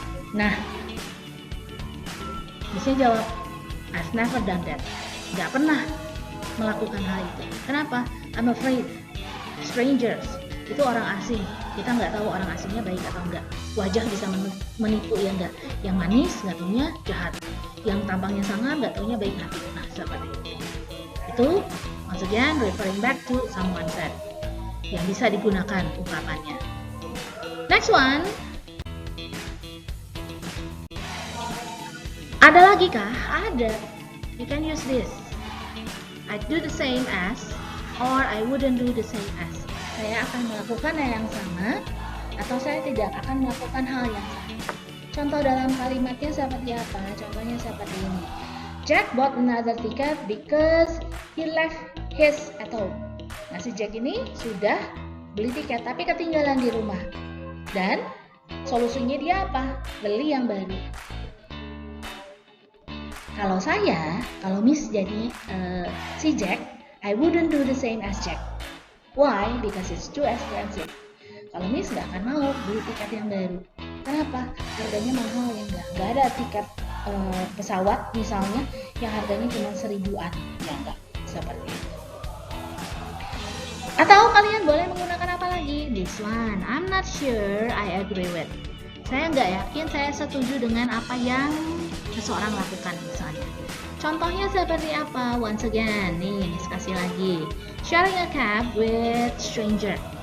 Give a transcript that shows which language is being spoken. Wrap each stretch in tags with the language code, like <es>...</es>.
<id>Nah, bisnya jawab,</id> <en>I've never done that.</en> <id>Nggak pernah melakukan hal itu. Kenapa?</id> <en>I'm afraid.</en> <id>Strangers, itu orang asing. Kita nggak tahu orang asingnya baik atau enggak. Wajah bisa menipu ya enggak. Yang manis nggak taunya jahat. Yang tampangnya sangar nggak taunya baik hati. Nah, seperti itu. Itu maksudnya</id> <en>referring back to someone said,</en> <id>yang bisa digunakan ungkapannya.</id> <en>Next one.</en> <id>Ada lagi kah? Ada.</id> <en>You can use this. I do the same as, or I wouldn't do the same as.</en> <id>Saya akan melakukan hal yang sama, atau saya tidak akan melakukan hal yang sama. Contoh dalam kalimatnya seperti apa? Contohnya seperti ini.</id> <en>Jack bought another ticket because he left his at home.</en> <id>Nah, si Jack ini sudah beli tiket tapi ketinggalan di rumah. Dan solusinya dia apa? Beli yang baru. Kalau Miss jadi si Jack,</id> <en>I wouldn't do the same as Jack. Why? Because it's too expensive.</en> <id>Kalau Miss nggak akan mau beli tiket yang baru. Kenapa? Harganya mahal ya nggak ada tiket pesawat misalnya yang harganya cuma 1.000-an, ya nggak seperti itu. Atau kalian boleh menggunakan apa lagi?</id> <en>This one, I'm not sure I agree with.</en> <id>Saya nggak yakin saya setuju dengan apa yang seseorang lakukan misalnya. Contohnya seperti apa?</id> <en>Once again,</en> <id>nih Miss kasih lagi.</id> <en>Sharing a cab with stranger.</en>